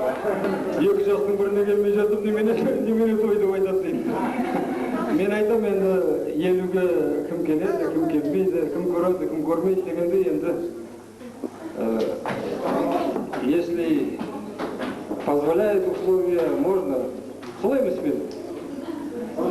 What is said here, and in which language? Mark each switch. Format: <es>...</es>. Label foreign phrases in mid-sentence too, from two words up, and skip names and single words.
<kk>2 жастың біріне келмей жатып немене той деп айтады дейді. Мен айтам енді 50-ге кім келеді, кім келмейді, кім көреді, кім көрмейді дегенде енді</kk> <ru>если позволяет условия, можно.</ru> <kk>Солай емес пе?</kk>